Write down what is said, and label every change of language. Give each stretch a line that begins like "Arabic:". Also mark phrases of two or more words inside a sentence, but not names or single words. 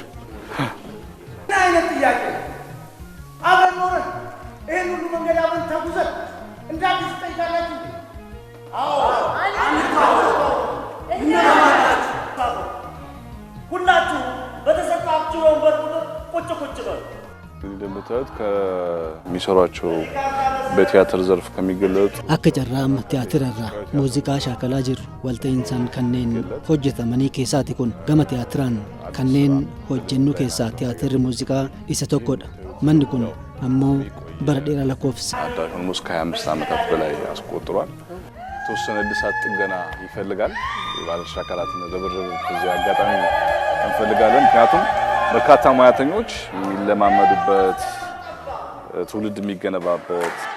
Amharic: አይነት ጥያቄ አብረን ኖረን ይሄን ሁሉ መንገድ አብረን ተጉዘን እንዳዲስ ጠይቃላችሁ እንዴ? አዎ ሁላችሁ በተሰጣችሁ ወንበር ቁጭ በሉ። እንደምታዩት ከሚሰሯቸው በቲያትር ዘርፍ ከሚገለጡ
Oromo: Akka carraa tiyaatirarraa muuziqaa shaakalaa jiru walta'iinsaan kanneen hojjetamanii keessaati kun gama tiyaatiraan kanneen hojjennu keessaa tiyaatirri muuziqaa isa tokkodha. Manni kun ammoo bara dheeraa lakkoofsa.
Amharic: አዳራሹን ሙስ ከ25 ዓመታት በላይ አስቆጥሯል። ተወሰነ እድሳት ጥገና ይፈልጋል። የባለድርሻ አካላትን ርብርብ በዚህ አጋጣሚ እንፈልጋለን። ምክንያቱም በርካታ ሙያተኞች የሚለማመዱበት ትውልድ የሚገነባበት